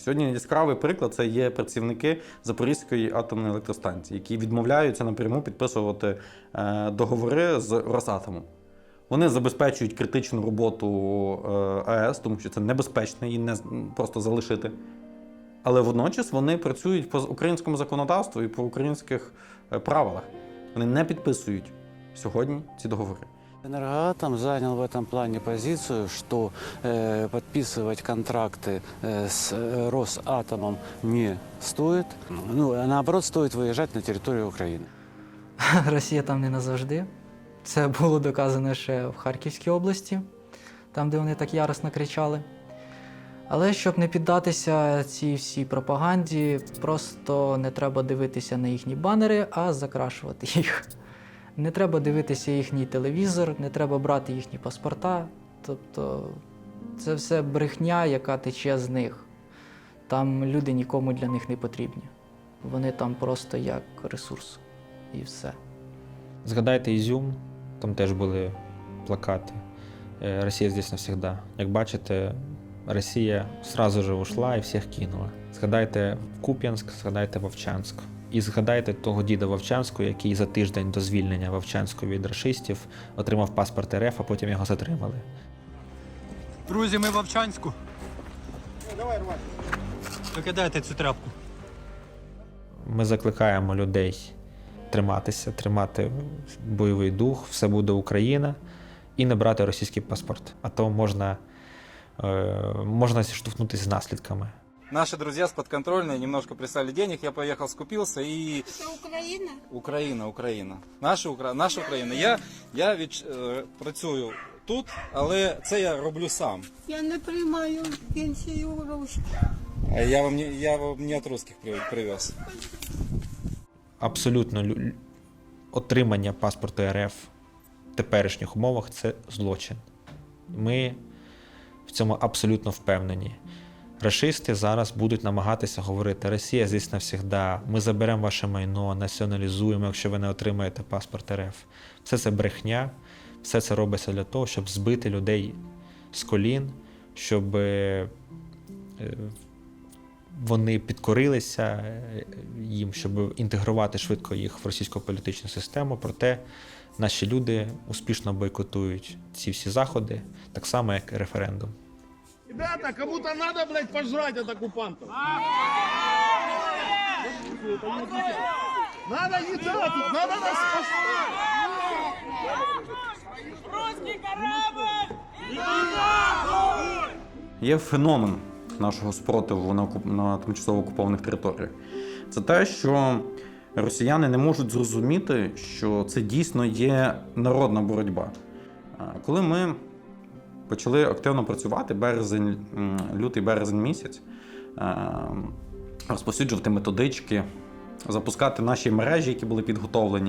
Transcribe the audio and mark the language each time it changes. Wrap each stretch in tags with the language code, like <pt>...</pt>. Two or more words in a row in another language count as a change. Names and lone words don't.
<uk>Сьогодні яскравий приклад – це є працівники Запорізької атомної електростанції, які відмовляються напряму підписувати договори з Росатомом. Вони забезпечують критичну роботу АЕС, тому що це небезпечно її не просто залишити. Але водночас вони працюють по українському законодавству і по українських правилах. Вони не підписують сьогодні ці договори.</uk> <ru>Энергоатом занял в этом плане позицию, что подписывать контракты с Росатомом не стоит. Ну, а наоборот, стоит выезжать на территорию Украины.</ru> <uk>Росія там не назавжди. Це було доказано ще в Харківській області, там, де вони так яростно кричали. Але щоб не піддатися цій всій пропаганді, просто не треба дивитися на їхні банери, а закрашувати їх. Не треба дивитися їхній телевізор, не треба брати їхні паспорта. Тобто це все брехня, яка тече з них. Там люди нікому для них не потрібні. Вони там просто як ресурс. І все. Згадайте Ізюм, там теж були плакати «Росія</uk> <ru>здесь навсегда».</ru> <uk>Як бачите, Росія</uk> <ru>сразу же ушла</ru> <uk>і всіх кинула. Згадайте Куп'янськ, згадайте Вовчанськ. І згадайте того діда Вовчанського, який за тиждень до звільнення Вовчанського від рашистів отримав паспорт РФ, а потім його затримали. Друзі, ми в Вовчанську. Давай, рвай. Викидайте цю тряпку. Ми закликаємо людей триматися, тримати бойовий дух, все буде Україна, і не брати російський паспорт. А то можна зіштовхнутися з наслідками.</uk> <ru>Наши друзья с подконтрольной немножко прислали денег, я поехал, скупился и... Это Украина? Украина.</ru> <uk>Наша Україна. Я працюю тут, але це я роблю сам. Я не приймаю пенсію гроші.</uk> <ru>Я вам не от русских привез.</ru> <uk>Абсолютно отримання паспорту РФ в теперішніх умовах – це злочин. Ми в цьому абсолютно впевнені. Рашисти зараз будуть намагатися говорити: «Росія</uk> <ru>здесь навсегда,</ru> <uk>ми заберемо ваше майно, націоналізуємо, якщо ви не отримаєте паспорт РФ». Все це брехня, все це робиться для того, щоб збити людей з колін, щоб вони підкорилися їм, щоб інтегрувати швидко їх в російську політичну систему. Проте наші люди успішно бойкотують ці всі заходи, так само, як і референдум.</uk> <ru>Ребята, кому-то надо, блядь, пожрать от оккупантов. Надо еда тут, надо нас спасать. Русский корабль!</ru> <uk>Є феномен нашого спротиву на тимчасово окупованих територіях. Це те, що росіяни не можуть зрозуміти, що це дійсно є народна боротьба. Коли ми почали активно працювати, лютий-березень місяць, розповсюджувати методички, запускати наші мережі, які були підготовлені.</uk>